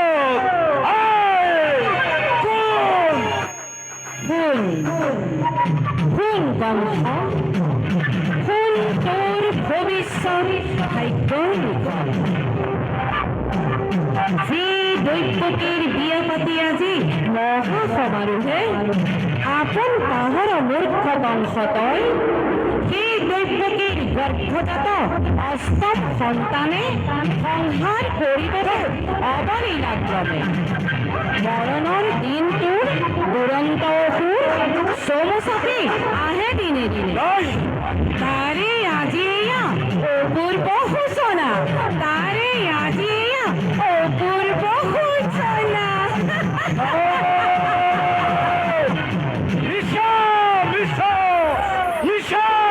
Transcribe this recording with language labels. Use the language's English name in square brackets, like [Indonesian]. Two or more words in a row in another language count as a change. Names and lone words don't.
[Assamese] তোর ভবিষ্যৎ ভাগ্য যে দৈৱকীৰ বিয়া পাতি আজি মহা সমাৰোহে আপন পাহৰ মূৰ্খ বংশতই সেই দৈৱকীৰ গৰ্ভজাত অষ্টম সন্তানে সংহাৰ কৰিবলৈ অৱলীলাক্ৰমে মৰণৰ দিনটোৰ দুৰন্ত অসুৰ চমু চাপি আহে নাই তারে আজিয়া অপূর্ব সূচনা, তারে আজিয়া অপূর্ব সূচনা। নিশা নিশা নিশা